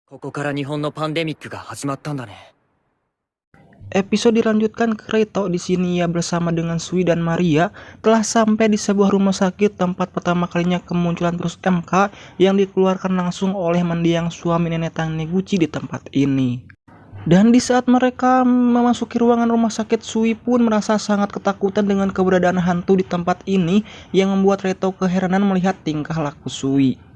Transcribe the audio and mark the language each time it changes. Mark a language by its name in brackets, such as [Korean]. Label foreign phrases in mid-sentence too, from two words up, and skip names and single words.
[Japanese] こから日本のパンデミックが始まったんだね。 [Indonesian] Episode dilanjutkan ke Reto. Di sini ia bersama dengan Sui dan Maria telah sampai di sebuah rumah sakit tempat pertama kalinya kemunculan virus MK yang dikeluarkan langsung oleh mendiang suami nenek Taniguchi di tempat ini. Dan di saat mereka memasuki ruangan rumah sakit, Sui pun merasa sangat ketakutan dengan keberadaan hantu di tempat ini yang membuat Reto keheranan melihat tingkah laku Sui.